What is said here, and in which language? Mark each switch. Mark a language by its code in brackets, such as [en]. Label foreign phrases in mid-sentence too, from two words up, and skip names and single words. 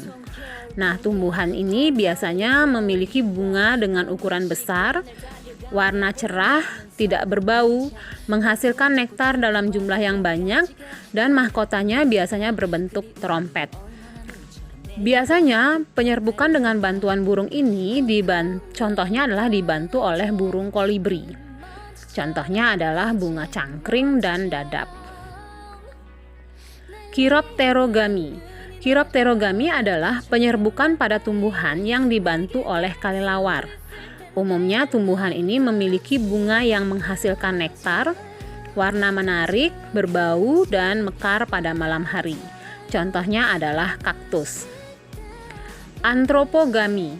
[id] Nah, tumbuhan ini biasanya memiliki bunga dengan ukuran besar, warna cerah, tidak berbau, menghasilkan nektar dalam jumlah yang banyak, dan mahkotanya biasanya berbentuk trompet. Biasanya penyerbukan dengan bantuan burung ini contohnya adalah dibantu oleh burung kolibri. Contohnya adalah bunga cangkring dan dadap. Chiropterogami. Chiropterogami adalah penyerbukan pada tumbuhan yang dibantu oleh kelelawar. Umumnya tumbuhan ini memiliki bunga yang menghasilkan nektar, warna menarik, berbau, dan mekar pada malam hari. Contohnya adalah kaktus. Antropogami.